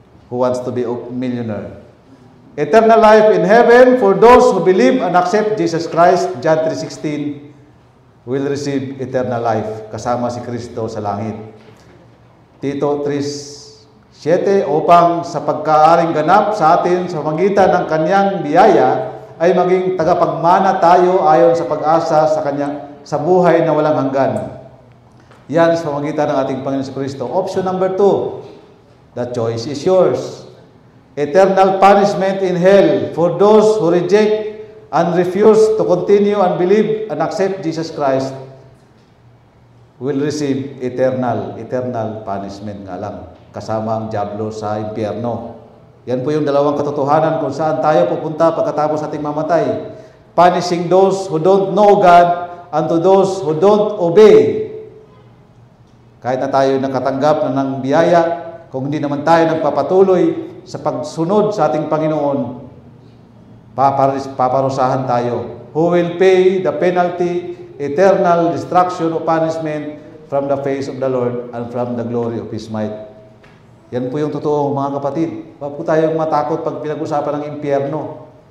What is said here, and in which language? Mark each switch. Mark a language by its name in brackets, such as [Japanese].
[English] Who wants to be a millionaire? Eternal life in heaven for those who believe and accept Jesus Christ, John 3:16, will receive eternal life. [Filipino] Kasama si Kristo sa langit. Tito 3:7, upang sa pagkaaring ganap sa atin sa magitan ng kanyang biyaya, ay maging tagapagmana tayo ayon sa pag-asa sa kanya sa buhay na walang hanggan. Yan sa magitan ng ating Panginoon sa Kristo. [English] Option number 2, the choice is yours. Eternal punishment in hell for those who reject and refuse to continue and believe and accept Jesus Christ will receive eternal punishment [Filipino] nga lang. Kasama ang diablo sa impyerno. Yan po yung dalawang katotohanan kung saan tayo pupunta pagkatapos ating mamatay. [English] Punishing those who don't know God and to those who don't obey. [Filipino] Kahit na tayo nakatanggap na ng biyaya, kung hindi naman tayo nagpapatuloy sa pagsunod sa ating Panginoon, paparusahan tayo. [English] Who will pay the penalty, eternal destruction o punishment from the face of the Lord and from the glory of His might. [Filipino] Yan po yung totoo, mga kapatid. Huwag po tayong matakot pag pinag-usapan ng impyerno.